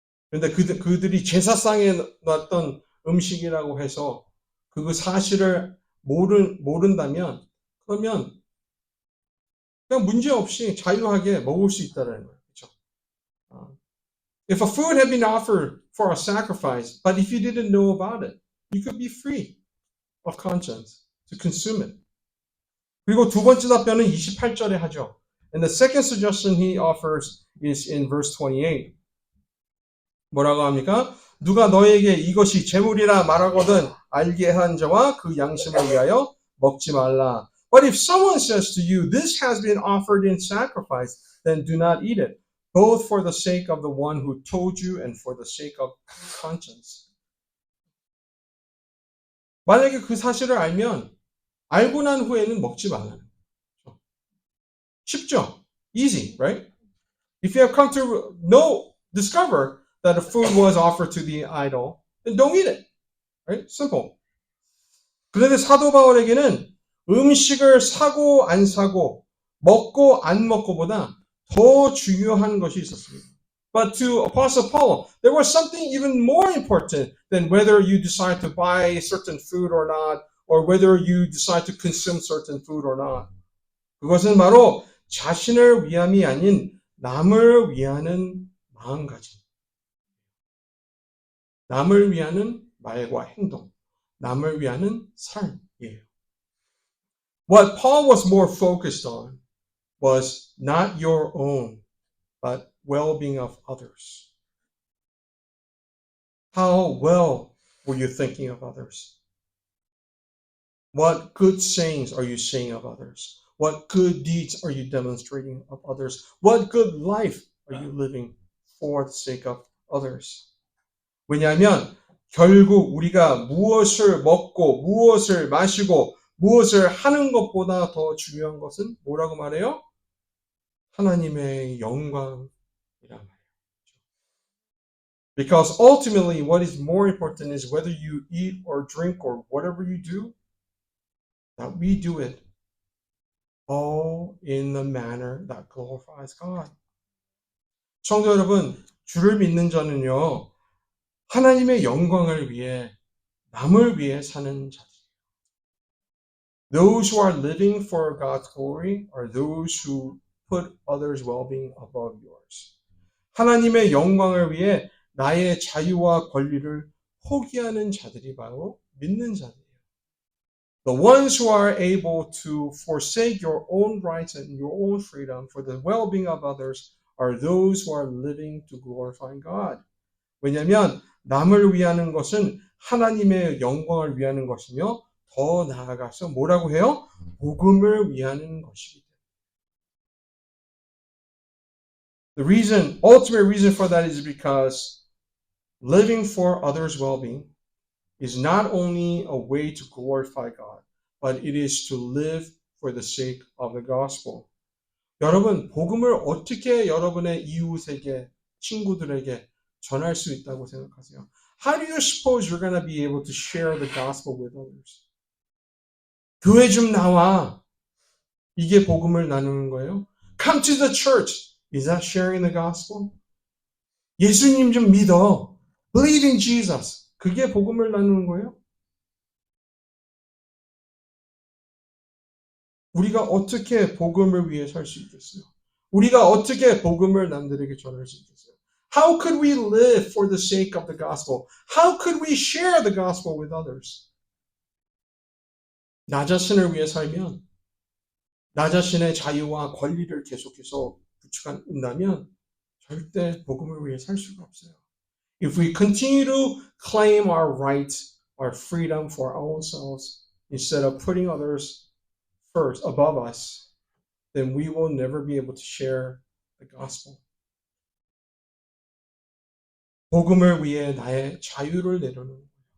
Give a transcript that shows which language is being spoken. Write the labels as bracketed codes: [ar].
[ko] 그런데 그들이 제사상에 놨던 음식이라고 해서 그 사실을 모른다면 그러면 그냥 문제없이 자유하게 먹을 수 있다는 거예요. 그렇죠? [en] If a food had been offered for a sacrifice, but if you didn't know about it, you could be free of conscience to consume it. [ko] 그리고 두 번째 답변은 28절에 하죠. [en] And the second suggestion he offers is in verse 28. [ko] 뭐라고 합니까? 누가 너에게 이것이 제물이라 말하거든 알게 한 자와 그 양심을 위하여 먹지 말라. [en] But if someone says to you, this has been offered in sacrifice, then do not eat it. both for the sake of the one who told you and for the sake of conscience. [ko] 만약에 그 사실을 알면 알고 난 후에는 먹지 말라는 거죠. 쉽죠? [en] Easy, right? If you have come to discover that a food was offered to the idol, then don't eat it. Right? Simple. [ko] 그런데 사도 바울에게는 음식을 사고 안 사고 먹고 안 먹고보다 더 중요한 것이 있었습니다. [en] But to Apostle Paul, there was something even more important than whether you decide to buy certain food or not, or whether you decide to consume certain food or not. [ko] 그것은 바로 자신을 위함이 아닌 남을 위하는 마음가짐. 남을 위하는 말과 행동. 남을 위하는 삶이에요. [en] What Paul was more focused on was not your own, but well-being of others. How well were you thinking of others? What good sayings are you saying of others? What good deeds are you demonstrating of others? What good life are you living for the sake of others? [ko] 왜냐하면 결국 우리가 무엇을 먹고 무엇을 마시고 무엇을 하는 것보다 더 중요한 것은 뭐라고 말해요? 하나님의 영광이란 말이에요. [en] Because ultimately what is more important is whether you eat or drink or whatever you do, that we do it all in the manner that glorifies God. [ko] 성도 여러분, 주를 믿는 자는요, 하나님의 영광을 위해, 남을 위해 사는 자들이에요. [en] Those who are living for God's glory are those who put others' well-being above yours. [ko] 하나님의 영광을 위해 나의 자유와 권리를 포기하는 자들이 바로 믿는 자들이에요. [en] The ones who are able to forsake your own rights and your own freedom for the well-being of others are those who are living to glorify God. [ko] 왜냐하면 남을 위하는 것은 하나님의 영광을 위하는 것이며 더 나아가서 뭐라고 해요? 복음을 위하는 것이기 때문에. [en] The ultimate reason for that is because living for others' well-being is not only a way to glorify God, but it is to live for the sake of the gospel. [ko] 여러분, 복음을 어떻게 여러분의 이웃에게, 친구들에게 전할 수 있다고 생각하세요? [en] How do you suppose you're going to be able to share the gospel with others? [ko] 교회 좀 나와. 이게 복음을 나누는 거예요. [en] Come to the church. Is that sharing the gospel? [ko] 예수님 좀 믿어. [en] Believe in Jesus. [ko] 그게 복음을 나누는 거예요? 우리가 어떻게 복음을 위해 살 수 있겠어요? 우리가 어떻게 복음을 남들에게 전할 수 있겠어요? [en] How could we live for the sake of the gospel? How could we share the gospel with others? [ko] 나 자신을 위해 살면, 나 자신의 자유와 권리를 계속해서 구축한다면 절대 복음을 위해 살 수가 없어요. [en] If we continue to claim our rights, our freedom for ourselves, instead of putting others first, above us, then we will never be able to share the gospel. [ko] 복음을 위해 나의 자유를 내려놓는 거예요.